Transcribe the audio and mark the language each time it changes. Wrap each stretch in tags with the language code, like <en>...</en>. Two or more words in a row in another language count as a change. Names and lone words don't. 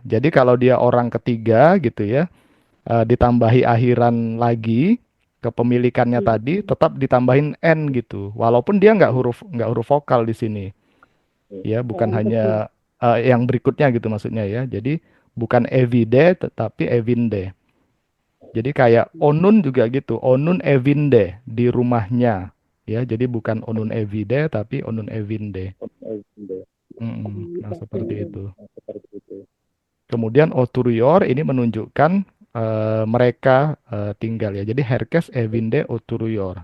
<id>Jadi kalau dia orang ketiga gitu ya, ditambahi akhiran lagi kepemilikannya tadi tetap ditambahin N gitu. Walaupun dia nggak huruf vokal di sini. Ya, bukan Orang hanya ketiga. yang berikutnya gitu maksudnya ya. Jadi bukan everyday tetapi evinde. Jadi kayak Onun juga gitu.</id> <tr>Onun evinde</tr> <id>di rumahnya. Ya, jadi bukan</id> <tr>Onun everyday</tr> <id>tapi</id> <tr>Onun evinde.</tr> <id>Nah, Seperti seperti itu. itu. Kemudian Oturior ini menunjukkan mereka tinggal ya. Jadi</id> <tr>Herkes Evinde Oturior.</tr>